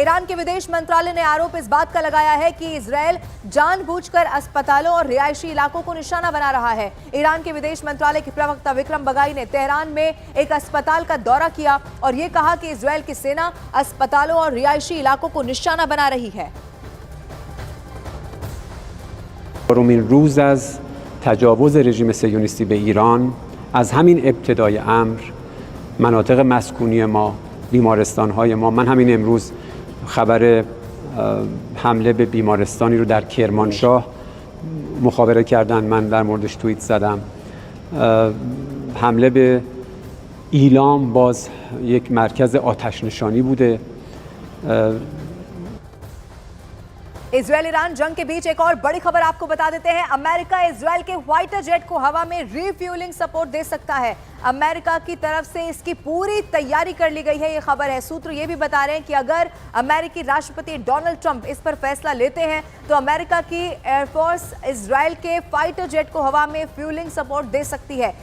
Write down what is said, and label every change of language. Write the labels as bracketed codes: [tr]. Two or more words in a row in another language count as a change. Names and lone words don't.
[hi] ईरान के विदेश मंत्रालय ने आरोप इस बात का लगाया है कि इजराइल जानबूझकर अस्पतालों और रिहायशी इलाकों को निशाना बना रहा है। ईरान के विदेश मंत्रालय के प्रवक्ता विक्रम बगाई ने तेहरान में एक अस्पताल का दौरा किया और यह कहा कि इजराइल की सेना अस्पतालों और रिहायशी इलाकों को निशाना बना रही है। [fa] روز از تجاوز رژیم صهیونیستی به ایران از همین ابتدای امر مناطق مسکونی ما، بیمارستان‌های ما، من همین امروز خبر حمله به بیمارستانی رو در کرمانشاه مخابره کردن، من در موردش توییت زدم. حمله به ایلام باز یک مرکز آتش نشانی بوده. [hi] इजराइल ईरान जंग के बीच एक और बड़ी खबर आपको बता देते हैं। अमेरिका इजराइल के [en] fighter jet [hi] को हवा में [en] refueling support [hi] दे सकता है। अमेरिका की तरफ से इसकी पूरी तैयारी कर ली गई है, ये खबर है। सूत्र ये भी बता रहे हैं कि अगर अमेरिकी राष्ट्रपति डोनाल्ड ट्रंप इस पर फैसला लेते हैं तो अमेरिका की एयरफोर्स इजराइल के [en] fighter jet [hi] को हवा में [en] fueling support [hi] दे सकती है।